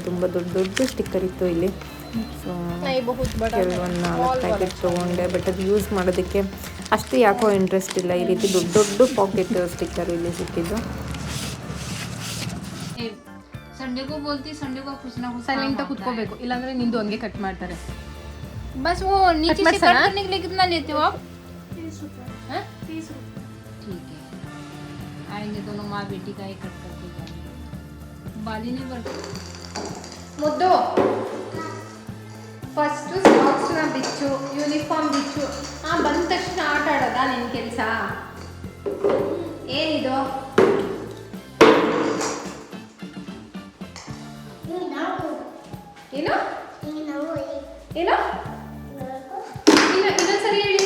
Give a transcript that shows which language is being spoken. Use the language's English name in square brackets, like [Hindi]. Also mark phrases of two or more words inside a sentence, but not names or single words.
[Kannada] ತುಂಬ ದೊಡ್ಡ ಸ್ಟಿಕ್ಕರ್ ಇತ್ತು ಇಲ್ಲಿ. ಸೊ ಕೆಲವೊಂದು 4 ಪ್ಯಾಕೆಟ್ ತೊಗೊಂಡೆ. ಬಟ್ ಅದು ಯೂಸ್ ಮಾಡೋದಕ್ಕೆ ಅಷ್ಟು ಯಾಕೋ ಇಂಟ್ರೆಸ್ಟ್ ಇಲ್ಲ. ಈ ರೀತಿ ದೊಡ್ಡ ಪಾಕೆಟ್ ಸ್ಟಿಕ್ಕರ್ ಇಲ್ಲಿ ಸಿಕ್ಕಿದ್ದು. ಸೈಲೆಂಟ್ ಕುತ್ಕೋಬೇಕು, ಇಲ್ಲಾಂದ್ರೆ ನಿಂದು ಹಂಗೆ ಕಟ್ ಮಾಡ್ತಾರೆ. [Hindi] बस वो नीचे से कट करने के लिए कितना लेते हो आप? 30 रुपये। ठीक है, आएंगे दोनों माँ बेटी का एक कट करके जाएंगे. बाली नहीं बढ़ती [Kannada] ಮುದ್ದು ಫಸ್ಟು ಸಾಕ್ಸ್ನ ಬಿಚ್ಚು, ಯೂನಿಫಾರ್ಮ್ ಬಿಚ್ಚು. ಬಂದ ತಕ್ಷಣ ಆಟ ಆಡೋದಾ ನಿನ್ನ ಕೆಲಸ? ಏನಿದು? ಏನು ಏನು ಇನ್ನೊಂದ್ಸರಿ ಹೇಳಿ.